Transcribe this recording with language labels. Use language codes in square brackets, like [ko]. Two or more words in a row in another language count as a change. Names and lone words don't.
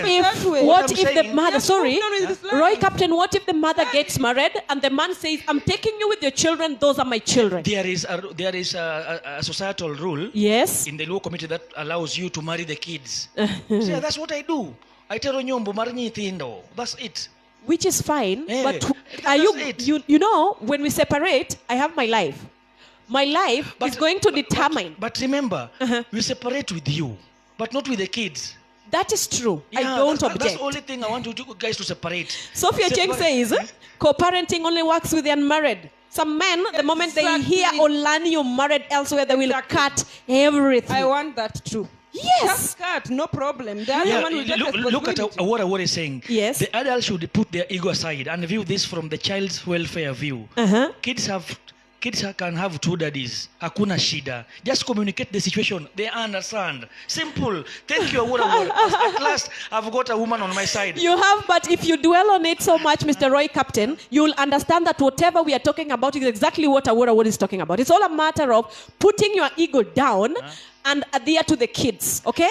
[en] apparent. if I'm the saying- mother, sorry, No, it's lying. Roy Captain, what if the mother gets married and the man says, I'm taking you with your children, those are my children? There is a societal rule Yes. in the law committee that allows you to marry the kids. So yeah, that's what I do. [luo] Aitero nyombo mar nyithindo. [en] That's it. Which is fine, but that's it. you know, when we separate, I have my life. My life is going to determine. But remember, we separate with you, but not with the kids. That is true. Yeah, I don't object. That's the only thing I want you guys to separate. Sophia Cheng says, co-parenting only works with the unmarried. Some men, the moment they hear or learn you're married elsewhere, they will cut everything. I want that too. Yes. Just cut, no problem. The other one will take look at what I was saying. Yes. The adults should put their ego aside and view this from the child's welfare view. Kids can have two daddies. [sw] Hakuna shida. [en] Just communicate the situation. They understand. Simple. Thank you, Awora. At last, I've got a woman on my side. You have, but if you dwell on it so much, Mr. Roy Captain, you'll understand that whatever we are talking about is exactly what Awora is talking about. It's all a matter of putting your ego down and adhere to the kids, okay?